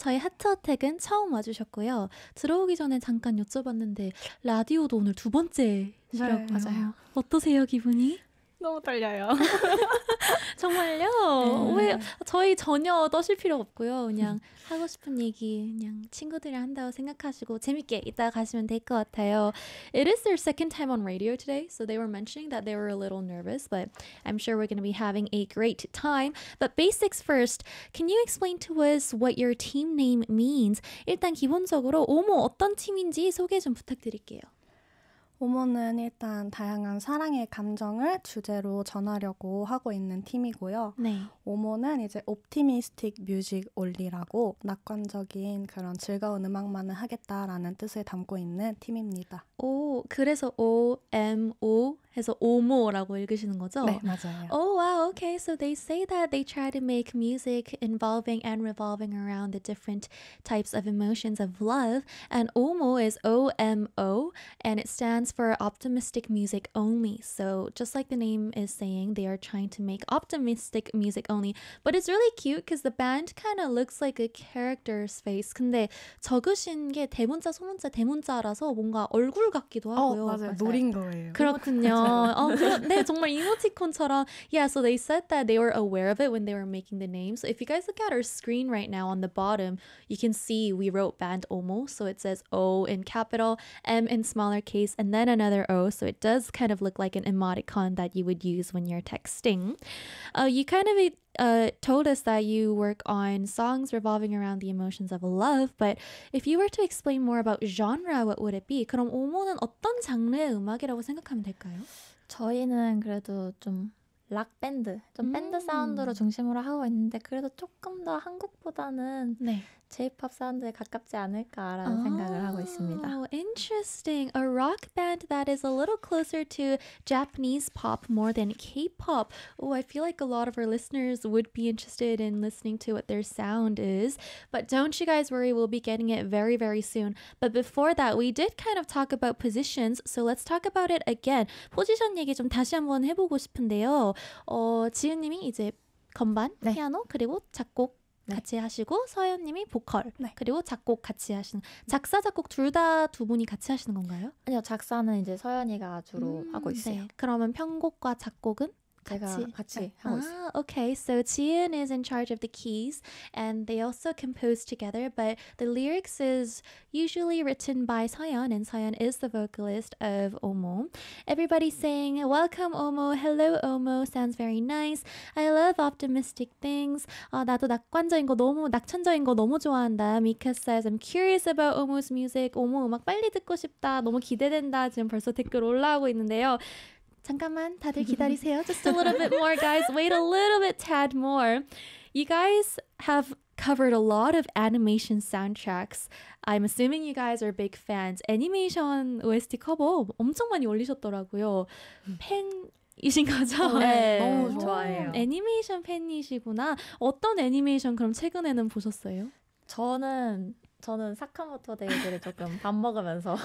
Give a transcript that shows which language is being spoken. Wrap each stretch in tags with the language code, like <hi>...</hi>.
<ko>저희 하트어택은 처음 와주셨고요. 들어오기 전에 잠깐 여쭤봤는데 라디오도 오늘 두 번째시라고요. 네, 맞아요. 어떠세요, 기분이? 너무 떨려요. 정말요? 네. 왜 저희 전혀 떠실 필요 없고요. 그냥 하고 싶은 얘기 그냥 친구들이랑 한다고 생각하시고 재밌게 이따 가시면 될 것 같아요.</ko> <en>It is their second time on radio today, so they were mentioning that they were a little nervous, but I'm sure we're going to be having a great time. But basics first, can you explain to us what your team name means?</en> <ko>일단 기본적으로 오모 어떤 팀인지 소개 좀 부탁드릴게요. 오모는 일단 다양한 사랑의 감정을 주제로 전하려고 하고 있는 팀이고요. 네. 오모는 이제 Optimistic Music Only라고 낙관적인 그런 즐거운 음악만을 하겠다라는 뜻을 담고 있는 팀입니다. 오, 그래서 O-M-O 해서 오모라고 읽으시는 거죠? 네, 맞아요.</ko> <en>Oh, wow. Okay, so they say that they try to make music involving and revolving around the different types of emotions of love. And OMO is O-M-O, and it stands for Optimistic Music Only. So just like the name is saying, they are trying to make optimistic music only. But it's really cute because the band kind of looks like a character's face.</en> <ko>근데 적으신 게 대문자, 소문자, 대문자라서 뭔가 얼굴 같기도 하고요. 맞아요. 노린 거예요. 그렇군요. 네, 정말 이모티콘처럼.</ko> <en>Yeah, so they said that they were aware of it when they were making the name. So if you guys look at our screen right now on the bottom, you can see we wrote band OMO. So it says O in capital, M in smaller case, and then another O. So it does kind of look like an emoticon that you would use when you're texting. You kind of told us that you work on songs revolving around the emotions of love. But if you were to explain more about genre, what would it be?</en> <ko>그럼 OMO는 어떤 장르의 음악이라고 생각하면 될까요? 저희는 그래도 좀 락 밴드, 좀 밴드 사운드로 중심으로 하고 있는데 그래도 조금 더 한국보다는 네. J-pop 사운드에 가깝지 않을까라는 생각을 하고 있습니다.</ko> <en>Interesting. A rock band that is a little closer to Japanese pop more than K-pop. Oh, I feel like a lot of our listeners would be interested in listening to what their sound is. But don't you guys worry, we'll be getting it very, very soon. But before that, we did kind of talk about positions, so let's talk about it again.</en> <ko>포지션 얘기 좀 다시 한번 해보고 싶은데요. 지은님이 이제 건반, 네. 피아노, 그리고 작곡, 네. 같이 하시고 서현님이 보컬, 네. 그리고 작곡 같이 하시는 작사, 작곡 둘 다 두 분이 같이 하시는 건가요? 아니요, 작사는 이제 서현이가 주로 하고 있어요. 네. 그러면 편곡과 작곡은? 제가 같이 하고 있어요.</ko> <en>Okay, so Jian is in charge of the keys and they also compose together, but the lyrics is usually written by Soyeon, and Soyeon is the vocalist of OMO. Everybody's saying, welcome OMO, hello OMO, sounds very nice. I love optimistic things.</en> <ko>나도 낙관적인 거 너무, 낙천적인 거 너무 좋아한다.</ko> <en>Mika says, I'm curious about OMO's music. OMO</en> <ko>음악 빨리 듣고 싶다. 너무 기대된다. 지금 벌써 댓글 올라오고 있는데요. 잠깐만, 다들 기다리세요.</ko> <en>Just a little bit more, guys. Wait a little bit, tad more. You guys have covered a lot of animation soundtracks. I'm assuming you guys are big fans.</en> <ko>애니메이션 OST 커버 엄청 많이 올리셨더라고요. 팬이신 거죠? 네, 너무 좋아해요. 애니메이션 팬이시구나. 어떤 애니메이션 그럼 최근에는 보셨어요? 저는 사카모토 데이즈를 조금 밥 먹으면서</ko>